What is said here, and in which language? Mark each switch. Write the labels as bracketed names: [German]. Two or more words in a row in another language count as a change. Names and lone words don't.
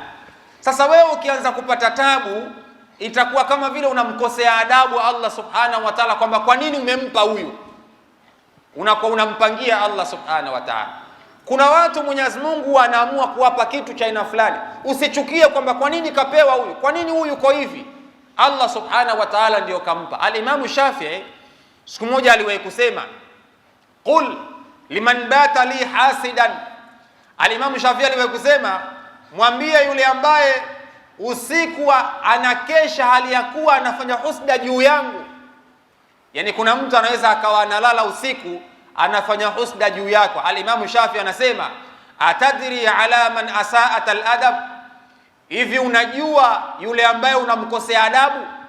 [Swahili] Sasa wewe ukianza kupata tabu, itakuwa kama vile unamkosea adabu [Arabic] الله سبحانه وتعالى, [Swahili] kwamba kwa nini umempa huyu, unakuwa unampangia [Arabic] الله سبحانه وتعالى. [Swahili] Kuna watu Mwenyezi Mungu anaamua kuwapa kitu cha aina fulani, usichukie kwamba kwa nini kapewa huyu, kwa nini huyu uko hivi. [Arabic] الله سبحانه وتعالى [Swahili] ndio kampa. Al-Imam Shafi'i siku moja aliwahi kusema, [Arabic] قل لمن بات لي حاسدا. [Swahili] Al-Imam Shafi'i aliwahi kusema, mwambie yule ambaye usiku anakesha hali ya kuwa anafanya husda juu yangu. Yani kuna mtu anaweza akawa analala usiku anafanya husda juu yako. Al-Imam Shafi'i anasema, [Arabic] أتدري على من أسأت الأدب, [Swahili] hivi unajua yule ambaye unamkosea adabu?